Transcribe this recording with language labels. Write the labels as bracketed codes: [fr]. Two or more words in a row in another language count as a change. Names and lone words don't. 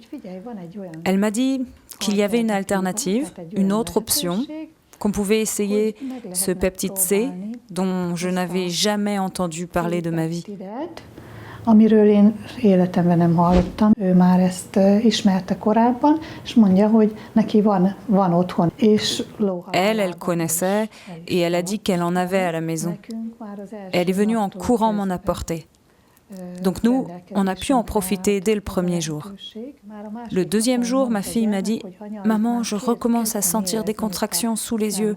[fr] Elle m'a dit qu'il y avait une alternative, une autre option, qu'on pouvait essayer ce peptide C dont je n'avais jamais entendu parler de ma vie. [hu] Amiről én életemben nem hallottam. Ő már ezt ismerte korábban, és mondja, hogy neki van otthon. [fr] Elle connaissait et elle a dit qu'elle en avait à la maison. Elle est venue en courant m'en apporter. Donc nous, on a pu en profiter dès le premier jour. Le 2e jour, ma fille m'a dit « Maman, je recommence à sentir des contractions sous les yeux ».